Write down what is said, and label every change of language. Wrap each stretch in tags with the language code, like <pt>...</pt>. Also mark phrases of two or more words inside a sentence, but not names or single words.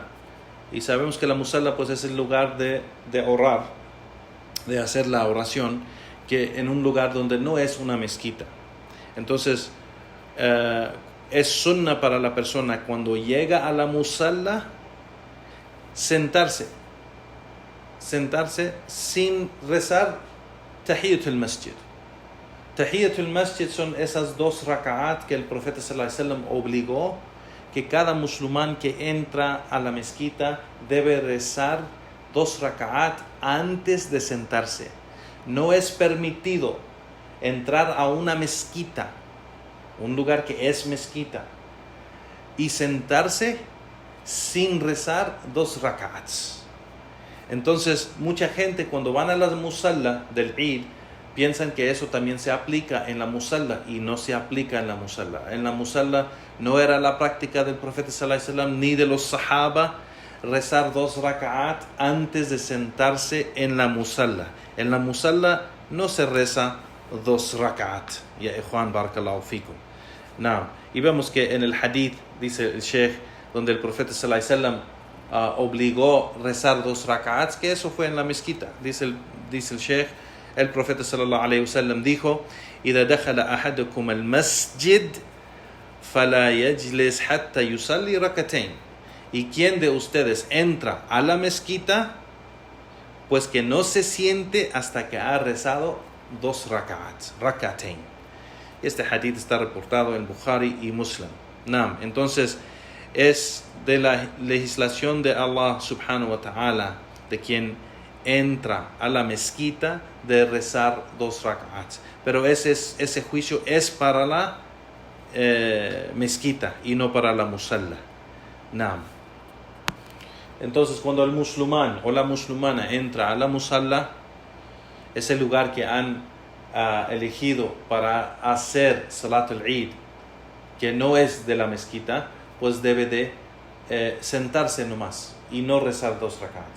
<es>Y sabemos que la musalla pues es el lugar de orar, de hacer la oración, que en un lugar donde no es una mezquita. Entonces, es sunna para la persona cuando llega a la musalla sentarse sin rezar</es> <ar>تحية المسجد. تحية المسجد</ar> <es>son esas 2 raka'at que el profeta</es> <ar>صلى الله عليه وسلم</ar> <es>obligó que cada musulmán que entra a la mezquita debe rezar 2 raka'at antes de sentarse. No es permitido entrar a una mezquita, un lugar que es mezquita, y sentarse sin rezar 2 raka'ats. Entonces, mucha gente cuando van a la musalla del Eid piensan que eso también se aplica en la musalla, y no se aplica en la musalla. En la musalla no era la práctica del profeta</es> <ar>صلى الله عليه وسلم</ar> <es>ni de los sahaba rezar 2 raka'at antes de sentarse en la musalla. En la musalla no se reza 2 raka'at.</es> <ar>يا إخوان، بارك الله فيكم.</ar> <es>Y vemos que en el hadith, dice el Sheikh, donde el profeta</es> <ar>صلى الله عليه وسلم</ar> <es>obligó rezar 2 raka'ats, que eso fue en la mezquita. Dice el Sheikh, el profeta</es> <ar>صلى الله عليه وسلم</ar> <es>dijo:</es> <ar>"إذا دخل أحدكم المسجد فلا يجلس حتى يصلي ركعتين."</ar> <es>Y quien de ustedes entra a la mezquita, pues que no se siente hasta que ha rezado 2 rak'atayn. Este hadith está reportado en Bukhari y Muslim. Entonces es de la legislación de</es> <ar>الله سبحانه وتعالى</ar> <es>de quien entra a la mezquita de rezar 2 rak'ats. Pero ese juicio es para la mezquita y no para la musalla. Entonces, cuando el musulmán o la musulmana entra a la musalla, ese lugar que han elegido para hacer</es> <ar>صلاة العيد,</ar> <es>que no es de la mezquita, pues debe de sentarse nomás y no rezar 2 rak'ats.</es>